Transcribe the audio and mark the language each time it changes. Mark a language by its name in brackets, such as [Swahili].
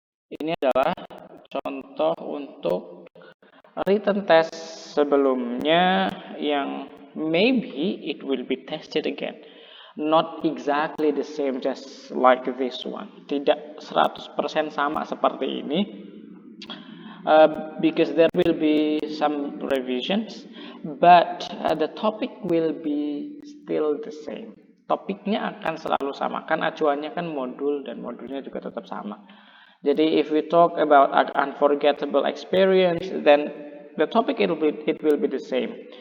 [Indonesian] Ini adalah contoh untuk [English] written test [Indonesian] sebelumnya yang [English] maybe it will be tested again. Not exactly the same just like this one. [Indonesian] Tidak 100% sama seperti ini. [English] Because there will be some revisions, but the topic will be still the same. [Indonesian] Topiknya akan selalu sama, kan acuannya kan modul dan modulnya juga tetap sama. Jadi [English] if we talk about an unforgettable experience, then the topic it will be the same.